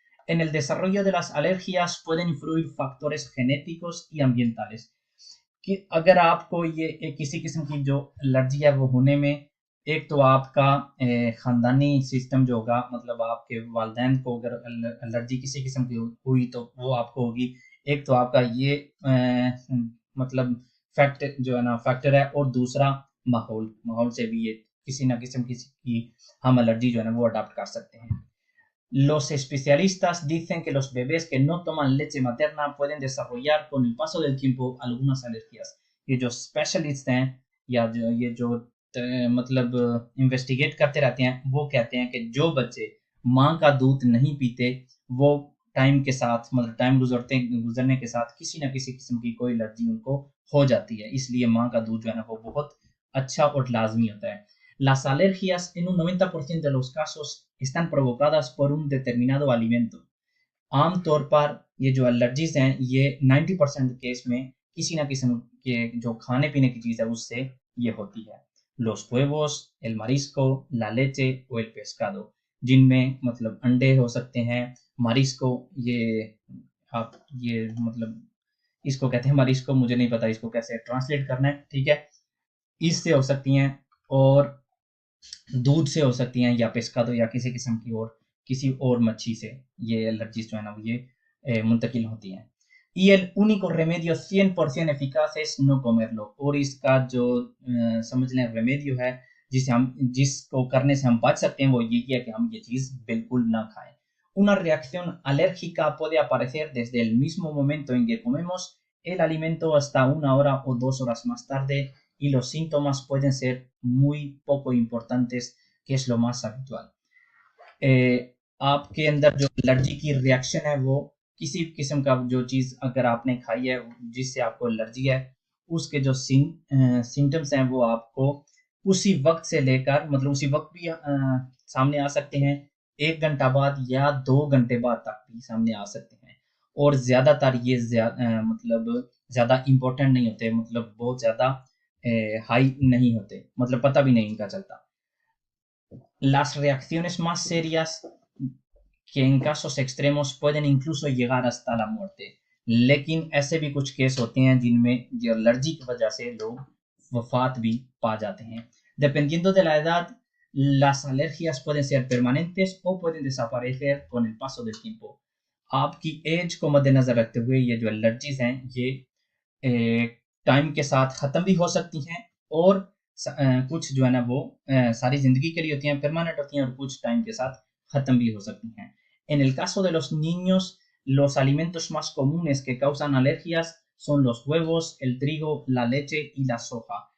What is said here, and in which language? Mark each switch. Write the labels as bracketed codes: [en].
[es] En el desarrollo de las alergias pueden influir factores genéticos y ambientales, [hi] कि अगर आपको ये किसी किस्म की जो एलर्जी है वो होने में, एक तो आपका ख़ानदानी सिस्टम जो होगा, मतलब आपके वालिदैन को अगर एलर्जी किसी किस्म की हुई तो वो आपको होगी। एक तो आपका ये मतलब फैक्ट जो है ना फैक्टर है, और दूसरा माहौल से भी ये किसी ना किस्म की हम एलर्जी जो है ना वो अडाप्ट कर सकते हैं। [es] Los especialistas dicen que los bebés que no toman leche materna pueden desarrollar con el paso del tiempo algunas alergias। [hi] ये जो स्पेशलिस्ट हैं या जो ये जो मतलब इन्वेस्टिगेट करते रहते हैं वो कहते हैं कि जो बच्चे माँ का दूध नहीं पीते वो टाइम के साथ मतलब टाइम गुजरने के साथ किसी ना किसी किस्म की कोई एलर्जी उनको हो जाती है। इसलिए माँ का दूध जो है ना वो बहुत अच्छा और लाजमी होता है। [es] Las alergias en un 90% de los casos están provocadas por un determinado alimento. [hi] आमतौर पर ये जो एलर्जीज हैं ये 90% केस में किसी ना किसी के जो खाने पीने की चीज़ है उससे ये होती है। [es] Los huevos, el marisco, la leche o el pescado, [hi] जिनमें मतलब अंडे हो सकते हैं, मारिस्को ये आप ये मतलब इसको कहते हैं मारिस्को, मुझे नहीं पता इसको कैसे ट्रांसलेट करना है, ठीक है। इससे हो सकती हैं और दूध से हो सकती हैं या पेस्कादो या किसी किस्म की और किसी और मच्छी से ये एलर्जीज जो है ना ये मुंतकिल होती हैं। [es] Y el único remedio 100% eficaz es no comerlo। [hi] और इसका जो समझ लें रेमेडियो है जिसको करने से हम बच सकते हैं वो ये है कि हम ये चीज़ बिल्कुल ना खाएं। [es] Una reacción alérgica puede aparecer desde el mismo momento en que comemos el alimento hasta 1 hora o 2 horas más tarde y los síntomas pueden ser muy poco importantes, que es lo más habitual। [hi] आपके अंदर जो allergy की reaction है वो किसी किस्म का जो चीज़ अगर आपने खाई है जिससे आपको एलर्जी है उसके जो सिम्टम्स हैं वो आपको उसी वक्त से लेकर मतलब उसी वक्त भी सामने आ सकते हैं, 1 घंटा बाद या 2 घंटे बाद तक भी सामने आ सकते हैं। और ज़्यादातर ये मतलब ज़्यादा इम्पोर्टेंट नहीं होते, मतलब बहुत ज़्यादा हाई नहीं होते, मतलब पता भी नहीं इनका चलता। [es] Las reacciones más serias que en casos extremos pueden incluso llegar hasta la muerte। [hi] लेकिन ऐसे भी कुछ केस होते हैं जिनमें ये एलर्जी की वजह से लोग वफात भी पा जाते हैं। [es] Dependiendo de la edad, las alergias pueden ser permanentes o pueden desaparecer con el paso del tiempo। [hi] आपकी एज को मद्देनजर रखते हुए ये जो एलर्जीज हैं ये टाइम के साथ ख़त्म भी हो सकती हैं और कुछ जो है ना वो सारी ज़िंदगी के लिए होती हैं, परमानेंट होती हैं, और कुछ टाइम के साथ ख़त्म भी हो सकती हैं। [es] En el caso de los niños, los alimentos más comunes que causan alergias son los huevos, el trigo, la leche y la soja।